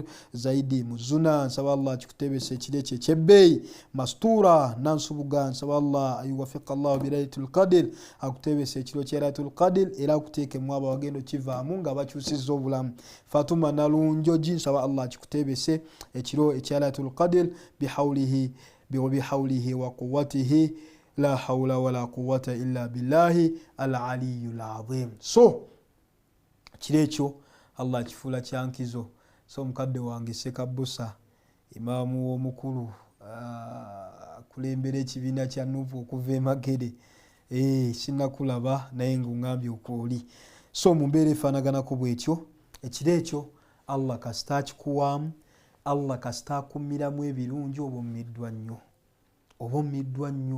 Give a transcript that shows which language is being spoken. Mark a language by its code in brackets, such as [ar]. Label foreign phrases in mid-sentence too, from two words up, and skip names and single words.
[lg] Zaidi Muzuna nsaba Allah akikutebese ekiro ekyo ekyebbeeyi. Mastura Nansubuga nsaba Allah ayuwafiqa Allah bi Lailatul Qadr akutebese ekiro kya Lailatul Qadr era akuteekemu abo abagenda okivaamu nga bakyusizza obulamu. Fatuma Nalunjoji nsaba Allah akikutebese ekiro ekya Lailatul Qadr [ar] بحوله وقوته لا حول ولا قوة إلا بالله العلي العظيم. [lg] So kiro ekyo Allah kifuula kyankizo. So mukadde wange Sekabusa imaamu omukulu kulembera ekibiina kya Nuupu okuva e Magere. Sinnakulaba naye ng'ongambye okwoli. So mu mbeera efaanaganako bw'etyo ekiro ekyo Allah kasita akikuwaamu, Allah kasita akummiramu ebirungi oba ommiddwa nnyo.